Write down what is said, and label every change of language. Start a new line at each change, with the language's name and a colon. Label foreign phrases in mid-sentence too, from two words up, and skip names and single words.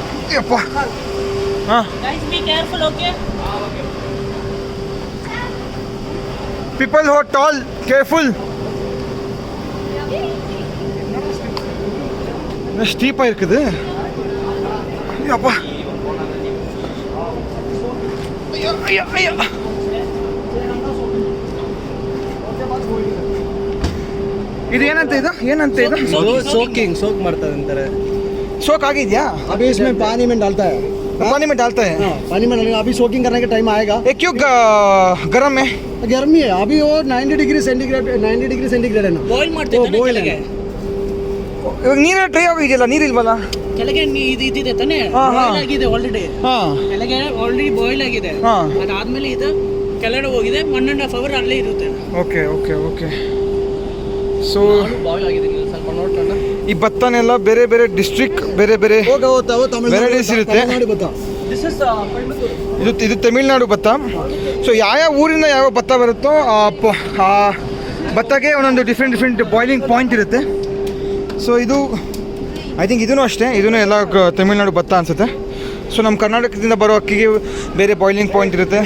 Kannada: ಯಪ್ಪ ಹಾಂ
English: Guys, be careful, okay? people who are tall careful
Tamil: ஸ்டீப்பாக இருக்குது அப்பா ஐயோ ஐயோ ஐயೋ
Kannada: ಇದು ಏನಂತ ಇದು
Hindi: सोक मारता है अंदर
Kannada: ಸೋಕ್ ಆಗಿದ್ಯಾ
Hindi: अभी इसमें पानी में डालता है पानी में डालता है हाँ, पानी में डालेगा अभी सोकिंग करने का टाइम आएगा ये क्यों गरम है गर्मी है अभी वो 90
English: degree centigrade
Hindi: है ना
Kannada: ಬಾಯ್ಲ್ ಮಾಡ್ತಿದ್ದಾನೆ boil ಕೆಳಗೆ ಇವಾಗ ನೀರು ಡ್ರೈ ಆಗಿದೆಯಲ್ಲ ನೀರಿಲ್ವಲ್ಲ ಕೆಳಗೆ ಇದು ಇದಿದೆ ತಾನೇ ಹಾ, ಹಾ. ಬಾಯ್ಲ್ ಆಗಿದೆ ಆಲ್ರೆಡಿ ಹಾಂ ಕೆಳಗೆ ಆಲ್ರೆಡಿ ಬಾಯ್ಲ್ ಆಗಿದೆ ಹಾ. ಅದಾದ್ಮೇಲೆ ಇದು ಕೆಳಗಡೆ ಹೋಗಿದೆ 1.5 ಅವರ್ ಅಲ್ಲೇ ಇರುತ್ತೆ
English: okay okay okay so
Kannada: ಬಾಯ್ಲ್ ಆಗಿದೆ ನೀವು ಸ್ವಲ್ಪ ನೋಡ್ಕೊಂಡ ಈ ಭತ್ತನೆಲ್ಲ ಬೇರೆ ಬೇರೆ ಡಿಸ್ಟ್ರಿಕ್ಟ್ ಬೇರೆ ಬೇರೆ
Hindi: होगा होता वो
Kannada: Varieties ಇರುತ್ತೆ.
Hindi: तमिलनाडु बता
English: this is
Kannada: ಇದು ತಮಿಳ್ನಾಡು ಭತ್ತ ಸೊ ಯಾವ ಊರಿಂದ ಯಾವ ಭತ್ತ ಬರುತ್ತೋ ಆ ಭತ್ತಕ್ಕೆ ಒಂದೊಂದು
English: different boiling point
Kannada: ಇರುತ್ತೆ ಸೊ ಇದು
English: I think
Kannada: ಇದೂ ಅಷ್ಟೇ ಇದೂ ಎಲ್ಲ ತಮಿಳ್ನಾಡು ಭತ್ತ ಅನಿಸುತ್ತೆ ಸೊ ನಮ್ಮ ಕರ್ನಾಟಕದಿಂದ ಬರೋ ಅಕ್ಕಿಗೆ ಬೇರೆ
English: boiling point
Kannada: ಇರುತ್ತೆ